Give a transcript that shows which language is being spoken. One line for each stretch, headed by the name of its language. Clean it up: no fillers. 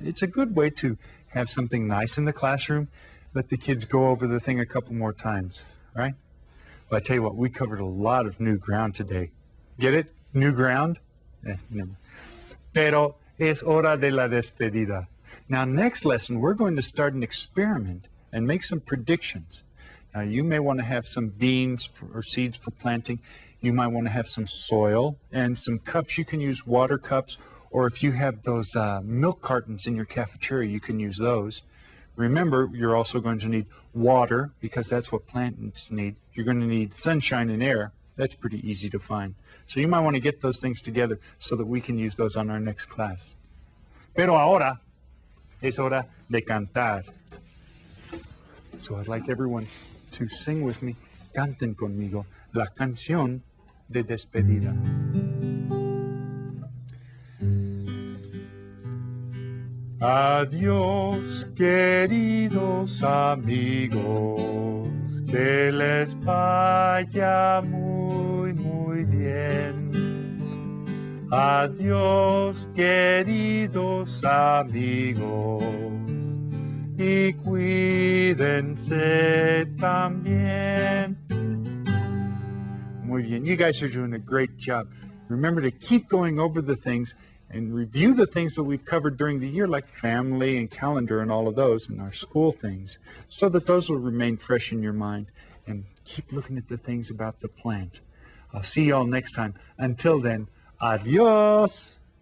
English: It's a good way to have something nice in the classroom. Let the kids go over the thing a couple more times, right? Well, I tell you what, we covered a lot of new ground today. Get it? New ground? No.
Spanish: Pero es hora de la despedida.
English: Now, next lesson, we're going to start an experiment and make some predictions. Now, you may want to have some beans or seeds for planting. You might want to have some soil and some cups. You can use water cups, or if you have those milk cartons in your cafeteria, you can use those. Remember, you're also going to need water, because that's what plants need. You're going to need sunshine and air. That's pretty easy to find. So you might want to get those things together so that we can use those on our next class.
Spanish: Pero ahora es hora de cantar.
English: So I'd like everyone to sing with me,
Spanish: canten conmigo, la canción de despedida. Adiós, queridos amigos, que les vaya muy, muy bien. Adiós, queridos amigos, y cuídense también. Muy bien,
English: you guys are doing a great job. Remember to keep going over the things and review the things that we've covered during the year, like family and calendar and all of those, and our school things, so that those will remain fresh in your mind. And keep looking at the things about the plant. I'll see you all next time. Until then, adios.